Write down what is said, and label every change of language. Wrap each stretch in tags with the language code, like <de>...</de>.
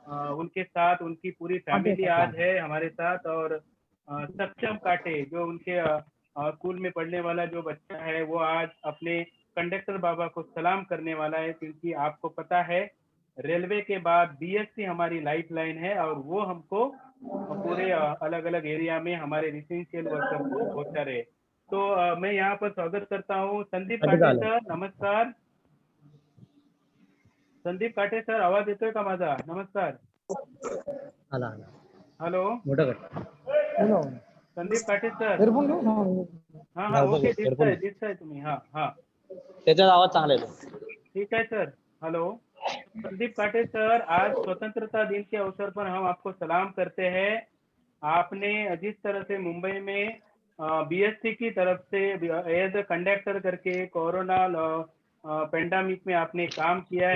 <hi>उनके साथ उनकी पूरी फैमिली आज है हमारे साथ। और सक्षम काटे जो उनके स्कूल में पढ़ने वाला जो बच्चा है वो आज अपने कंडक्टर बाबा को सलाम करने वाला है, क्योंकि आपको पता है रेलवे के बाद बीएसटी हमारी लाइफ लाइन है और वो हमको पूरे अलग अलग एरिया में हमारे रेसिडेंशियल वर्कर को पहुंचा रहे। तो मैं यहाँ पर स्वागत करता हूँ संदीप काटे सर।</hi> <mr>नमस्कार संदीप काटे सर, आवाज येतोय का माझा? नमस्कार. हॅलो संदीप काटे सर. हा ओके, दिसताय तुम्ही. हा त्याचा आवाज चांगला येतो.</mr> <hi>ठीक है सर. हेलो संदीप काटे सर, आज स्वतंत्रता दिन के अवसर पर हम आपको सलाम करते हैं। आपने जिस तरह से मुंबई में बीएससी की तरफ से एज अ कंडक्टर करके कोरोना पेंडेमिक में आपने काम किया है।</hi>